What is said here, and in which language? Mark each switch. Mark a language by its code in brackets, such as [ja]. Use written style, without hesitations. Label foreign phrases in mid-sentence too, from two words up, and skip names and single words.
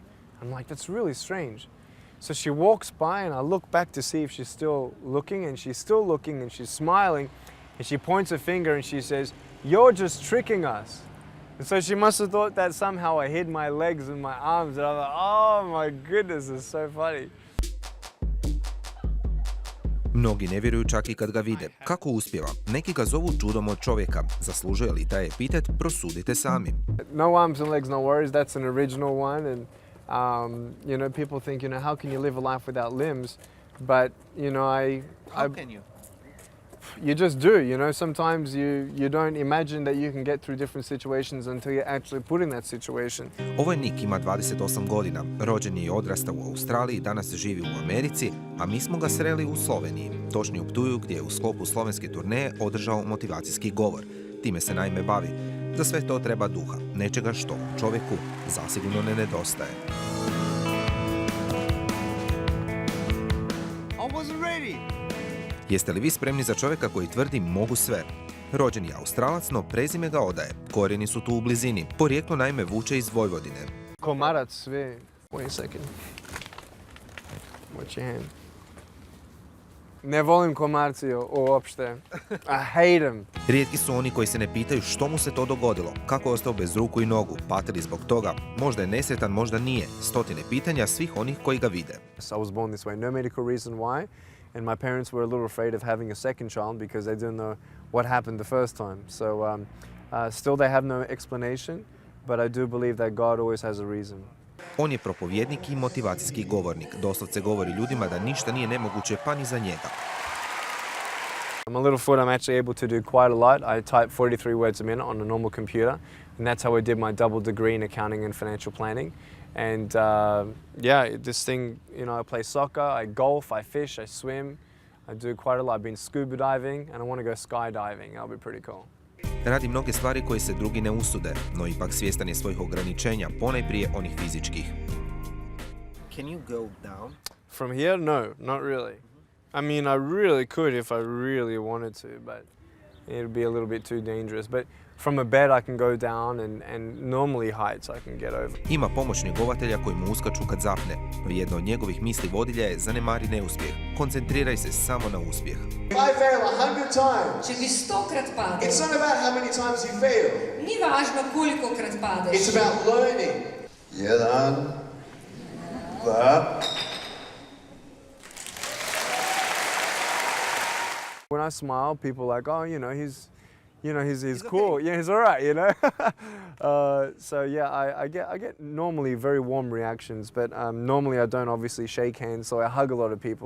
[en] I'm like, that's really strange. So she walks by and I look back to see if she's still looking, and she's still looking and she's smiling, and she points a finger and she says, "You're just tricking us." And so she must have thought that somehow I hid my legs and my arms, and I'm like, oh my goodness, it's so funny. [hr] Mnogi ne vjeruju čak i kad ga vide. Kako uspijeva? Neki ga zovu čudom od čovjeka. Zaslužuje li taj epitet? Prosudite sami. [en] No arms and legs, no worries. That's an original one. And, you know, people think, you know, how can you live a life without limbs? But, you know, How can you? You just do, you know. Sometimes you don't imagine that you can get through different situations until you're actually put in that situation. [hr] Ovo je Nick, ima 28 godina. Rođen je i odrastao u Australiji, danas živi u Americi, a mi smo ga sreli u Sloveniji. Točnije u Ptuju, gdje je u sklopu slovenske turneje održao motivacijski govor. Time se naime bavi. Za sve to treba duha, nečega što čovjeku zasigurno ne nedostaje. [en] I wasn't ready. [hr] Jeste li vi spremni za čovjeka koji tvrdi mogu sve? Rođen je Australac, no prezime ga odaje. Korijeni su tu u blizini. Porijeklo naime vuče iz Vojvodine. Komarac, sve. [en] Wait a second. Watch your hand. [sr] Ne volim komarci uopšte. [en] I hate them. [hr] Rijetki su oni koji se ne pitaju što mu se to dogodilo, kako je ostao bez ruku i nogu, pati li zbog toga, možda je nesretan, možda nije. Stotine pitanja svih onih koji ga vide. [en] I was born this way, no medical reason why. And my parents were a little afraid of having a second child because they didn't know what happened the first time. So still they have no explanation, but I do believe that God always has a reason. [hr] On je propovjednik i motivacijski govornik. Doslovce govori ljudima da ništa nije nemoguće pa ni za njega. [en] I'm a little foot, I'm actually able to do quite a lot. I type 43 words a minute on a normal computer, and that's how I did my double degree in accounting and financial planning. And yeah, this thing, you know, I play soccer, I golf, I fish, I swim. I do quite a lot. I've been scuba diving and I want to go skydiving. That'll be pretty cool. [hr] Radi mnoge stvari koje se drugi ne usude, no ipak svjestan je svojih ograničenja, ponajprije onih fizičkih. [en] Can you go down? From here, no, not really. I mean, I really could if I really wanted to, but it'd be a little bit too dangerous. But from a bed I can go down and normally heights I can get over. [hr] Ima pomoć njegovatelja koji mu uskaču kad zapne. Jedna od njegovih misli vodilja je zanemari neuspjeh. Koncentriraj se samo na uspjeh. [en] If I fail 100 times, [sl] Če bi 100-krat padel, [en] it's not about how many times you fail. [sl] ni važno kolikokrat padeš. [en] It's about learning. 1, 2. When I smile, people are like, oh, he's cool. Okay. Yeah, he's all right, you know. So yeah, I get normally very warm reactions, but normally I don't obviously shake hands, so I hug a lot of people.